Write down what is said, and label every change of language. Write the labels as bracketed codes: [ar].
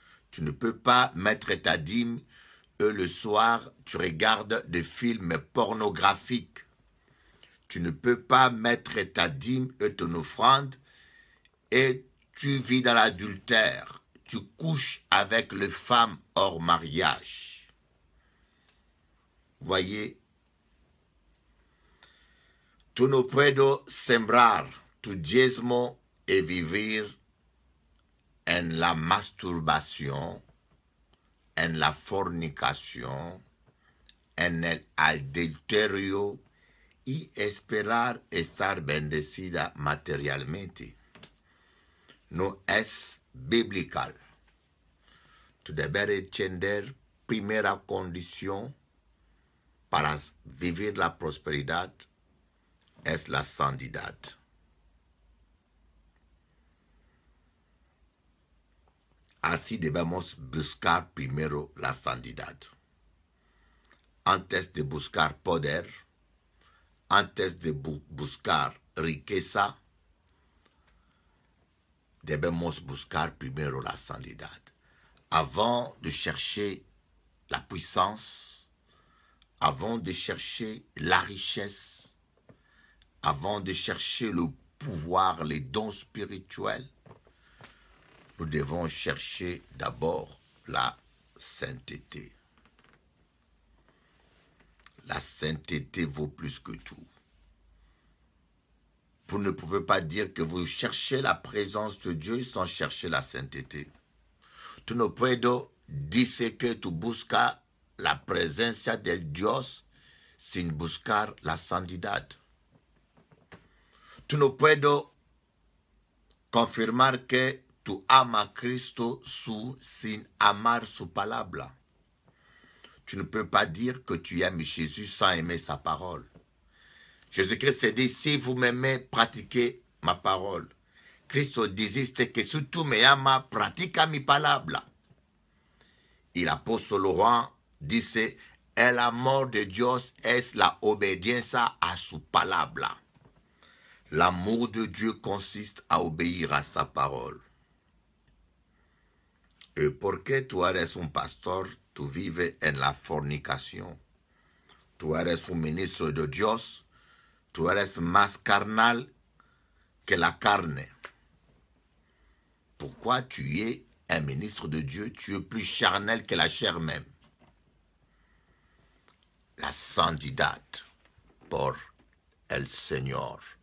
[fr] Tu ne peux pas mettre ta dîme et le soir, tu regardes des films pornographiques. Tu ne peux pas mettre ta dîme et ton offrande et tu vis dans l'adultère. Tu couches avec les femmes hors mariage. Voyez, [es] tu no puedo sembrar tu diezmo y vivir en la masturbación, en la fornicación, en el adulterio y esperar estar bendecida materialmente. No es biblical. Tu debes entender primera condición para vivir la prosperidad es la santidad. Así debemos buscar primero la santidad. Antes de buscar poder, antes de buscar riqueza, debemos buscar primero la santidad. [fr] Avant de chercher la puissance, avant de chercher la richesse, avant de chercher le pouvoir, les dons spirituels, nous devons chercher d'abord la sainteté. La sainteté vaut plus que tout. Vous ne pouvez pas dire que vous cherchez la présence de Dieu sans chercher la sainteté. [es] Tu no puedo decir que tu buscas la presencia del Dios sin buscar la santidad. Tu no puedo confirmar que tu amas a Cristo sin amar su palabra. [fr] Tu ne peux pas dire que tu aimes Jésus sans aimer sa parole. Jésus-Christ dit, si vous m'aimez, pratiquez ma parole. [es] Cristo dijiste que si tú me amas, practica mi palabra. Y el apóstol Juan dice, el amor de Dios es la obediencia a su palabra. [fr] L'amour de Dieu consiste à obéir à sa parole. Et [es] porque tú eres un pastor, tú vives en la fornicación. Tú eres un ministro de Dios, tú eres más carnal que la carne. [fr] Pourquoi tu es un ministre de Dieu, tu es plus charnel que la chair même. [es] La santidad por el Señor.